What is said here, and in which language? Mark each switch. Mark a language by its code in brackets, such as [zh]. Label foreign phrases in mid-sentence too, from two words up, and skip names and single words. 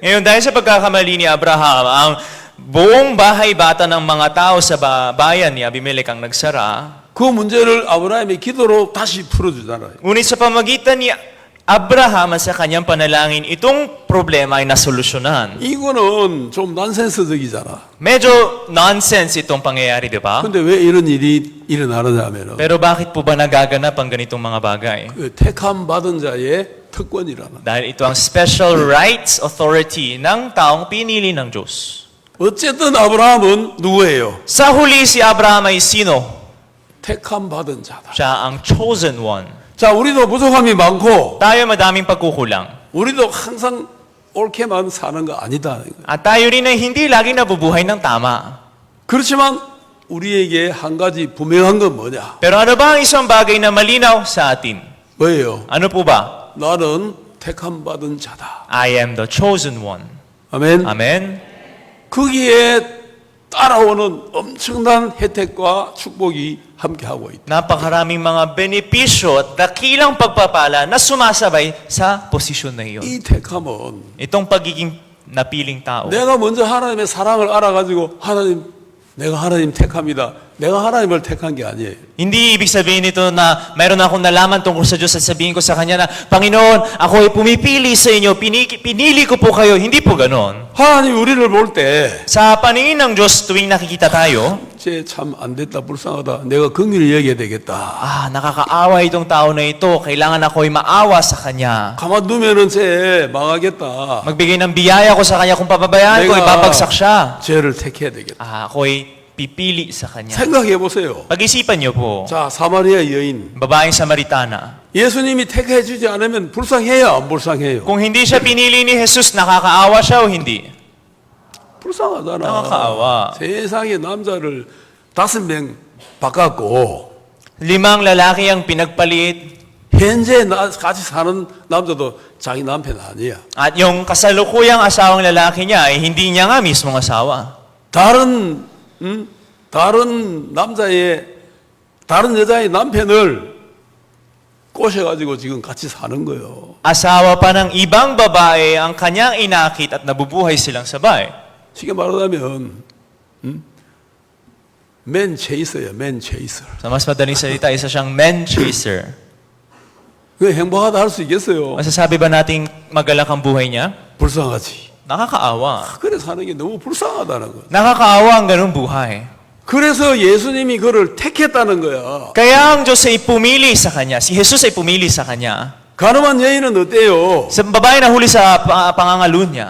[tl] Ngayon, dahil sa pagkakamali ni Abraham, ang buong bahay bata ng mga tao sa bayan ni Abimelech ang nagsara. [ko] 그 문제를 아브라함의 기도로 다시 풀어주잖아요. [tl] Ngunit sa pamagitan ni Abraham at sa kanyang panalangin, itong problema ay nasolusyonan. [ko] 이거는 좀 난센스적이잖아. [tl] Medyo nonsense itong pangyayari, di ba? [ko] 근데 왜 이런 일이 일어나느냐면은 [tl] Pero bakit po ba nagaganap ang ganitong mga bagay? [ko] 그 택함 받은 자의 특권이라는. [tl] Dahil ito ang [en] special rights authority [tl] ng taong pinili ng Diyos. [ko] 어쨌든 아브라함은 누구예요? [tl] Sa huli si Abraham ay sino? [ko] 택함 받은 자다. [tl] Siya ang [en] chosen one. [ko] 자, 우리도 부족함이 많고 [tl] Tayo madaming pagkukulang. [ko] 우리도 항상 옳게만 사는 거 아니다. [tl] At tayo rin ay hindi lagi nabubuhay ng tama. [ko] 그렇지만 우리에게 한 가지 분명한 건 뭐냐? [tl] Pero ano ba ang isang bagay na malinaw sa atin? [ko] 뭐예요? [tl] Ano po ba? [ko] 나는 택함 받은 자다. [en] I am the chosen one. [ko] 아멘. [tl] Amen? [ko] 거기에 따라오는 엄청난 혜택과 축복이 함께하고 있다. [tl] Napakaraming mga benepisyo at dakilang pagpapala na sumasabay sa posisyon na iyon. [ko] 이 택함은 [tl] Itong pagiging napiling tao. [ko] 내가 먼저 하나님의 사랑을 알아가지고 내가 하나님 택합니다. 내가 하나님을 택한 게 아니에요. [tl] Hindi ibig sabihin nito na mayroon akong nalaman tungkol sa Diyos at sabihin ko sa Kanya na, Panginoon, ako ay pumipili sa inyo, pinili ko po kayo. Hindi po ganon. [ko] 하나님 우리를 볼 때 [tl] Sa paningin ng Diyos tuwing nakikita tayo, [ko] 쟤 참 안 됐다 불쌍하다. 내가 긍휼히 여겨야 되겠다. [tl] nakakaawa itong tao na ito. Kailangan ako ay maawa sa Kanya. [ko] 가만두면은 쟤 망하겠다. [tl] Magbigay ng biyaya ko sa Kanya kung pababayaan ko, ibabagsak siya. [ko] 쟤를 택해야 되겠다. [tl] Ako ay pipili sa Kanya. [ko] 생각해 보세요. [tl] Pag-isipan niyo po, [ko] 자, 사마리아 여인. [tl] babaeng Samaritana, [ko] 예수님이 택해 주지 않으면 불쌍해요, 안 불쌍해요? [tl] kung hindi siya pinili ni Jesus, nakakaawa siya o hindi? [ko] 불쌍하잖아. [tl] nakakaawa. [ko] 세상에 남자를 5명 바꿨고 [tl] 5 lalaki ang pinagpalit [ko] 현재 같이 사는 남자도 자기 남편 아니야. [tl] at yung kasalukuyang asawang lalaki niya ay hindi niya nga mismong asawa. [ko] 다른 여자의 남편을 꼬셔가지고 지금 같이 사는 거예요. [tl] Asawa pa ng ibang babae ang kanyang inakit at nabubuhay silang sabay. [ko] 쉽게 말하자면 맨 체이서야, [en] man chaser. [tl] Sa mas madaling salita, isa siyang [en] man chaser. [ko] 그 행복하다 할 수 있겠어요? [tl] Masasabi ba nating magalak ang buhay niya? [ko] 불쌍하지. [tl] Nakakaawa. [ko] 그래 사는 게 너무 불쌍하다는 거야. [tl] Nakakaawa ang ganung buhay. [ko] 그래서 예수님이 그를 택했다는 거야. [tl] Kaya ang Diyos ay pumili sa kanya. Si Jesus ay pumili sa kanya. [ko] 가늠한 여인은 어때요? [tl] Sa babae na huli sa pangangalo niya,